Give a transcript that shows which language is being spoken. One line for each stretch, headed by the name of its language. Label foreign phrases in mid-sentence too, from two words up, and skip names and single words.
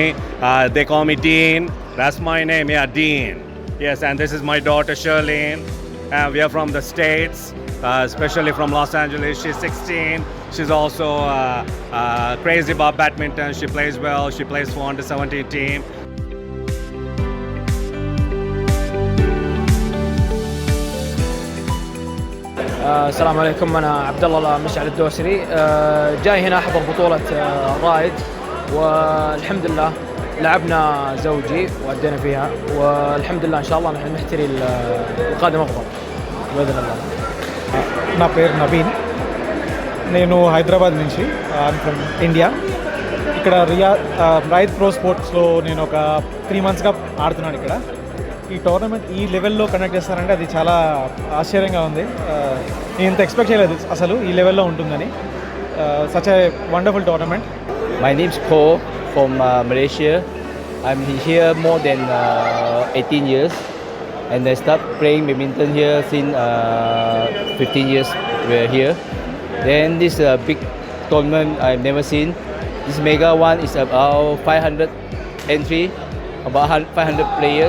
English: They call me Dean. That's my name, yeah, Dean. Yes, and this is my daughter Shirlene. We are from the States, especially from Los Angeles. She's 16. She's also crazy about badminton. She plays well. She plays for under 17 team.
Arabic: السلام عليكم. أنا عبد الله مشعل الدوسري، جاي هنا أحضر بطولة رائد، والحمد لله لعبنا زوجي وأدينا فيها، والحمد لله إن شاء الله نحن نحتري القادم أفضل بإذن الله.
Telugu: నా పేరు నవీన్. నేను హైదరాబాద్ నుంచి, ఫ్రమ్ ఇండియా. ఇక్కడ రైడ్ ప్రో స్పోర్ట్స్లో నేను ఒక 3 మంత్స్గా ఆడుతున్నాను. ఇక్కడ ఈ టోర్నమెంట్ ఈ లెవెల్లో కండక్ట్ చేస్తారంటే అది చాలా ఆశ్చర్యంగా ఉంది. నేను ఇంత ఎక్స్పెక్ట్ చేయలేదు అసలు ఈ లెవెల్లో ఉంటుందని.
English: Such a wonderful tournament. My name is Ko from Malaysia. I'm here more than 18 years, and I start playing badminton here since 15 years we're here. Then this big tournament I've never seen. This Mega One is about 500 entry, about 500 players.